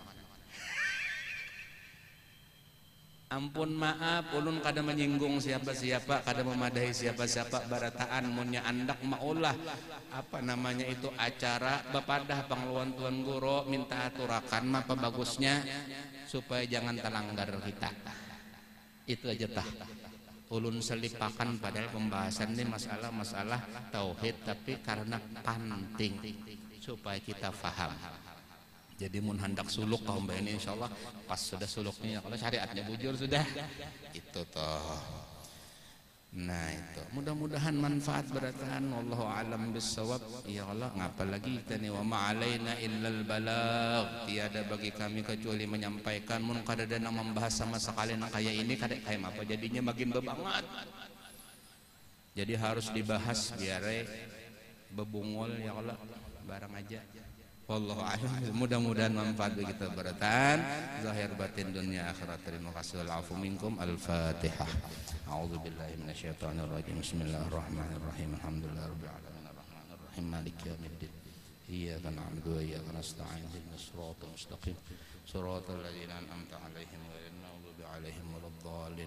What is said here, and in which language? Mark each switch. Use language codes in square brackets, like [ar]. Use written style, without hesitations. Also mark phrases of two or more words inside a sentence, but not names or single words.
[bjn] Ampun maaf ulun kada menyinggung siapa-siapa kada memadahi siapa-siapa barataan munnya andak maulah apa namanya itu acara bepadah pangluan tuan guru minta aturakan apa bagusnya supaya jangan telanggar kita itu aja tah ulun selipakan padahal pembahasan ini masalah tauhid tapi karena penting supaya kita faham. Jadi mun hendak suluk kaum ini insyaallah pas sudah suluknya kalau syariatnya bujur sudah itu toh. Nah itu mudah-mudahan manfaat berataan [ar] والله أعلم بالصواب. [bjn] Ya Allah ngapa lagi kita ni [ar] وما علينا إلا البلاغ [bjn] tiada bagi kami kecuali menyampaikan mun kada ada nang membahas sama sekali nang kayak ini kada kayak apa jadinya makin bebanget. Jadi harus dibahas biar bebungol ya Allah barang aja. [ar] والله أعلم. [bjn] Mudah-mudahan manfaat bagi kita berataan zahir batin dunia akhirat. Terima kasih [ar] والعفو منكم. [bjn] Al-Fatihah. [ar] أعوذ بالله من الشيطان الرجيم. بسم الله الرحمن الرحيم. الحمد لله رب العالمين الرحمن الرحيم مالك يوم الدين. إياك نعبد وإياك نستعين اهدنا الصراط المستقيم. صراط الذين أنعمت عليهم غير المغضوب عليهم ولا الضالين.